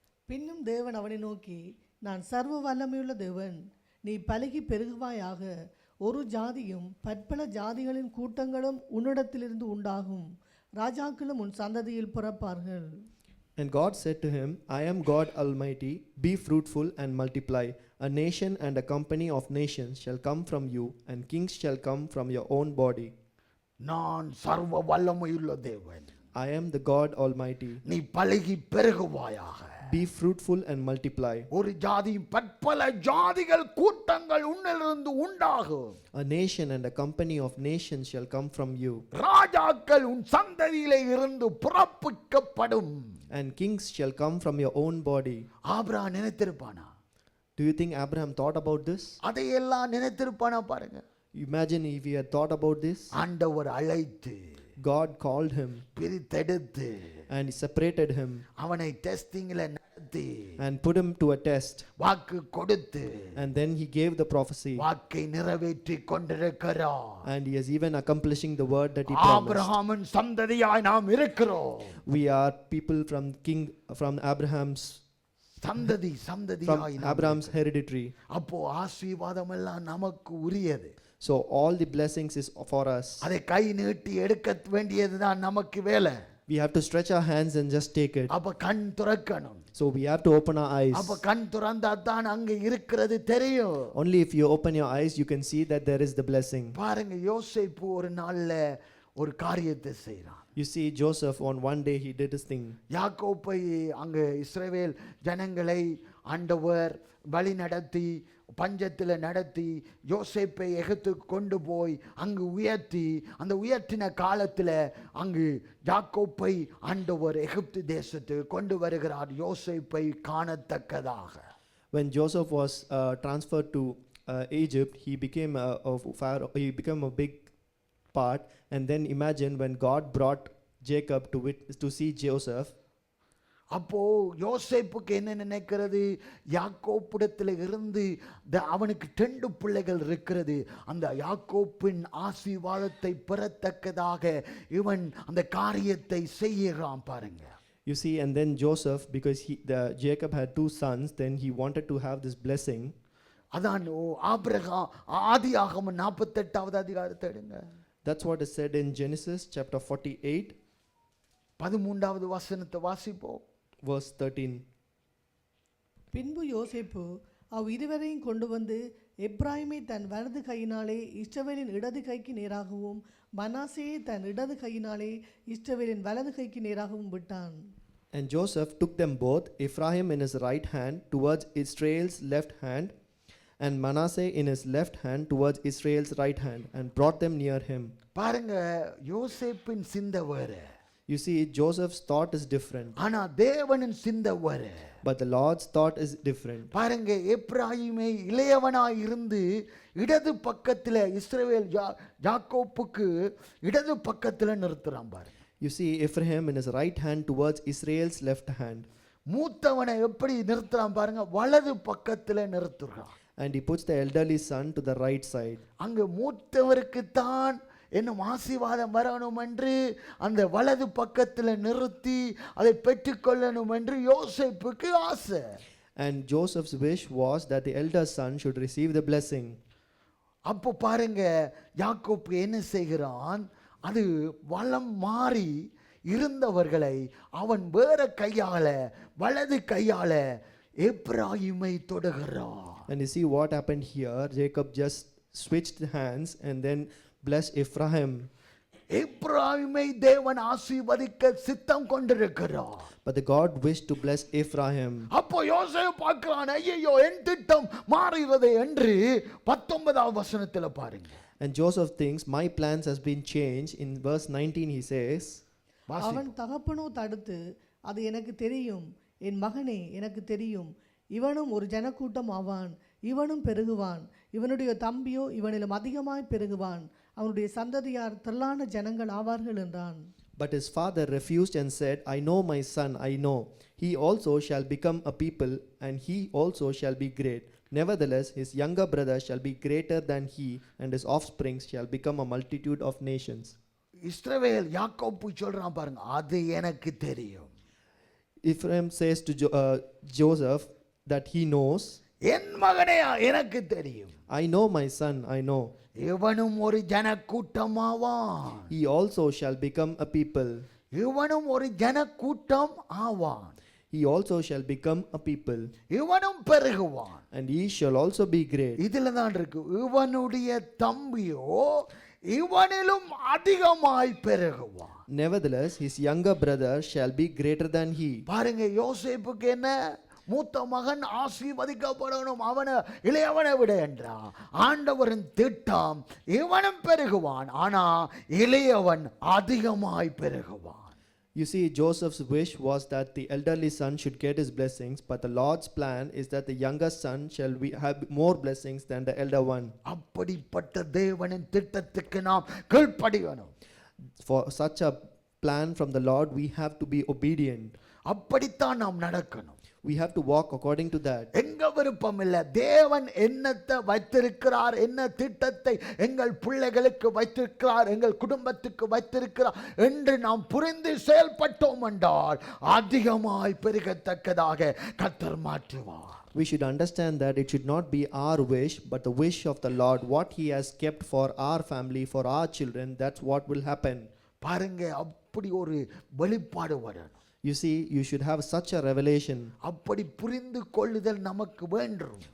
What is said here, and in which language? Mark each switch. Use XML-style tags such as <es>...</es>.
<ta>பின்னும் தேவன் அவனை நோக்கி, நான் சர்வ வல்லமையுள்ள தேவன், நீ பலுகி பெருகுவாயாக, ஒரு ஜாதியும் பற்பல ஜாதிகளின் கூட்டங்களும் உன்னிடத்திலிருந்து உண்டாகும், ராஜாக்களும் உன் சந்ததியில் பிறப்பார்கள்.</ta> <en>And God said to him, I am God Almighty, be fruitful and multiply. A nation and a company of nations shall come from you, and kings shall come from your own body.</en> <ta>நான் சர்வ வல்லமையுள்ள தேவன்.</ta> <en>I am the God Almighty.</en> <ta>நீ பலுகி பெருகுவாயாக.</ta> <en>Be fruitful and multiply.</en> <ta>ஒரு ஜாதி பற்பல ஜாதிகள் கூட்டங்கள் உன்னிலிருந்து உண்டாகும்.</ta> <en>A nation and a company of nations shall come from you.</en> <ta>ராஜாக்கள் உன் சந்ததியிலே இருந்து புறப்பிக்கப்படும்.</ta> <en>And kings shall come from your own body.</en> <ta>Abraham நினைத்திருப்பானா?</ta> <en>Do you think Abraham thought about this?</en> <ta>அதையெல்லாம் நினைத்திருப்பானா? பாருங்க.</ta> <en>Imagine if he had thought about this.</en> <ta>ஆண்டவர் அழைத்து,</ta> <en>God called him</en> <ta>பிரித்தெடுத்து,</ta> <en>and separated him</en> <ta>அவனை டெஸ்டிங்ல நடத்தி,</ta> <en>and put him to a test.</en> <ta>வாக்கு கொடுத்து,</ta> <en>And then he gave the prophecy.</en> <ta>வாக்கை நிறைவேற்றி கொண்டிருக்கிறார்.</ta> <en>And he is even accomplishing the word that he promised.</en> <ta>ஆபிரகாமின் சந்ததியாய் நாம் இருக்கிறோம்.</ta> <en>We are people from Abraham's</en> <ta>சந்ததியாய் நாம்</ta> <en>Abraham's hereditary.</en> <ta>அப்போ ஆசீர்வாதம் எல்லாம் நமக்கு உரியது.</ta> <en>So all the blessings is for us.</en> <ta>அதை கை நீட்டி எடுக்க வேண்டியதுதான் நமக்கு வேலை.</ta> <en>We have to stretch our hands and just take it.</en> <ta>அப்ப கண் திறக்கணும்.</ta> <en>So we have to open our eyes.</en> <ta>அப்ப கண் திறந்தா தான் அங்க இருக்கிறது தெரியும்.</ta> <en>Only if you open your eyes you can see that there is the blessing.</en> <ta>பாருங்க, யோசேப்பு ஒரு நாள்ல ஒரு காரியத்தை செய்றான்.</ta> <en>You see, Joseph on one day he did his thing.</en> <ta>யாக்கோப்பை அங்க இஸ்ரவேல் ஜனங்களை ஆண்டவர் வழி நடத்தி பஞ்சத்தில் நடத்தி யோசேப்பை எகிப்துக்கு கொண்டு போய் அங்கு உயர்த்தி, அந்த உயர்த்தின காலத்தில் அங்கு யாக்கோப்பை ஆண்டவர் எகிப்து தேசத்துக்கு கொண்டு வருகிறார், யோசேப்பை காணத்தக்கதாக.</ta> <en>When Joseph was transferred to Egypt, he became a big part. And then imagine when God brought Jacob to see Joseph.</en> <ta>அப்போ யோசேப்புக்கு என்ன நினைக்கிறது? யாக்கோப்பிடத்தில் இருந்து அவனுக்கு 2 பிள்ளைகள் இருக்கிறது, அந்த யாக்கோப்பின் ஆசீர்வாதத்தை பெறத்தக்கதாக இவன் அந்த காரியத்தை செய்கிறான். பாருங்க.</ta> <en>You see, and then Joseph, because Jacob had 2 sons, then he wanted to have this blessing.</en> <ta>அதான் ஆபிரகாம் ஆதியாகமம் 48வது அதிகாரத்தை எடுங்க.</ta> <en>That's what is said in Genesis chapter 48.</en> <ta>13வது வசனத்தை வாசிப்போம்.</ta> <en>Verse 13.</en> <ta>பின்பு யோசேப்பு இருவரையும் கொண்டு வந்து எப்ராயிமை தன் வலது கையினாலே இஸ்ரவேலின் இடது கைக்கு நேராகவும் மனாசேயை தன் இடது கையினாலே இஸ்ரவேலின் வலது கைக்கு நேராகவும் விட்டான்.</ta> <en>And Joseph took them both, Ephraim in his right hand towards Israel's left hand, and Manasseh in his left hand towards Israel's right hand, and brought them near him.</en> <ta>பாருங்க, யோசேப்பின் சிந்தை வேற.</ta> <en>You see, Joseph's thought is different.</en> <ta>ஆனா தேவனின் சிந்தை வேற.</ta> <en>But the Lord's thought is different.</en> <ta>பாருங்க, எப்ராயிமை இளையவனாய் இருந்து இடது பக்கத்துல இஸ்ரவேல் யாக்கோப்புக்கு இடது பக்கத்துல நிறுத்துறான். பாருங்க.</ta> <en>You see, Ephraim in his right hand towards Israel's left hand.</en> <ta>மூத்தவனை எப்படி நிறுத்துறான் பாருங்க, வலது பக்கத்துல நிறுத்துறான்.</ta> <en>And he puts the elderly son to the right side.</en> <ta>அங்க மூத்தவருக்கு தான் என்னும் ஆசீர்வாதம் வரணும் என்று அந்த வலது பக்கத்தில் நிறுத்தி அதை பெற்றுக்கொள்ளணும் என்று யோசேப்புக்கு ஆசை.</ta> <en>And Joseph's wish was that the elder son should receive the blessing.</en> <ta>அப்போ பாருங்க, யாக்கோப்பு என்ன செய்கிறான்? அது வலம் மாறி இருந்தவர்களை அவன் வேற கையால வலது கையால எப்ராயிமை தொடுகிறான்.</ta> <en>And you see what happened here. Jacob just switched hands and then blessed Ephraim.</en> <ta>எப்ராயிமை தேவன் ஆசீர்வதிக்க சித்தம் கொண்டிருக்கிறார்.</ta> <en>But the God wished to bless Ephraim.</en> <ta>அப்போ யோசேப்பு பார்க்கிறான், ஐயோ என் திட்டம் மாறுகிறது என்று 19வது வசனத்துல பாருங்க.</ta> <en>And Joseph thinks, my plans has been changed. In verse 19 he says,</en> <ta>அவன் தகப்பனோ தடுத்து, அது எனக்கு தெரியும், என் மகனே எனக்கு தெரியும், இவனும் ஒரு ஜனக்கூட்டம் ஆவான், இவனும் பெருகுவான், இவனுடைய தம்பியோ இவனிலும் அதிகமாய் பெருகுவான், அவனுடைய சந்ததியார் திரளான ஜனங்கள் ஆவார்கள் என்றான்.</ta> <en>But his father refused and said, I know my son, I know. He also shall become a people, and he also shall be great. Nevertheless, his younger brother shall be greater than he, and his offspring shall become a multitude of nations.</en> <ta>இஸ்ரவேல் யாக்கோப்பு சொல்றான் பாருங்க, அது எனக்கு தெரியும்.</ta> <en>Ephraim says to Joseph that he knows.</en> <ta>என் மகனே எனக்கு தெரியும்.</ta> <en>I know my son, I know.</en> <ta>இவனும் ஒரு ஜனக்கூட்டமாவான்.</ta> <en>He also shall become a people.</en> <ta>இவனும் ஒரு ஜனக்கூட்டம் ஆவான்.</ta> <en>He also shall become a people.</en> <ta>இவனும் பெருகுவான்.</ta> <en>And he shall also be great.</en> <ta>இதுல தான் இருக்கு, இவனுடைய தம்பியோ இவனிலும் அதிகமாய் பெருகுவான்.</ta> <en>Nevertheless, his younger brother shall be greater than he.</en> <ta>பாருங்க, யோசேப்புக்கு என்ன, மூத்த மகன் ஆசீர்வதிக்கப்படணும், அவனை இளையவனை விட என்றா. ஆண்டவரின் திட்டம் இவனும் பெருகுவான், ஆனா இளையவன் அதிகமாய் பெருகுவான்.</ta> <en>You see, Joseph's wish was that the elderly son should get his blessings, but the Lord's plan is that the younger son shall have more blessings than the elder one.</en> <ta>அப்படிப்பட்ட தேவனின் திட்டத்துக்கு நாம் கீழ்ப்படியணும்.</ta> <en>For such a plan from the Lord, we have to be obedient.</en> <ta>அப்படித்தான் நாம் நடக்கணும்.</ta> <en>We have to walk according to that.</en> <ta>எங்க விருப்பம் இல்ல, தேவன் என்னத்தை வைத்திருக்கிறார், என்ன திட்டத்தை எங்கள் பிள்ளைகளுக்கு வைத்திருக்கிறார், எங்கள் குடும்பத்துக்கு வைத்திருக்கிறார் என்று நாம் புரிந்து செயல்பட்டோம் என்றால் அதிகமாய் பெருகத்தக்கதாக கர்த்தர் மாற்றுவார்.</ta> <en>We should understand that it should not be our wish, but the wish of the Lord. What he has kept for our family, for our children, that's what will happen.</en> <ta>பாருங்க, அப்படி ஒரு வெளிப்பாடு வரணும்.</ta> <en>You see, you should have such a revelation.</en> <ta>அப்படி புரிந்து கொள்ளுதல் நமக்கு வேண்டும்.</ta>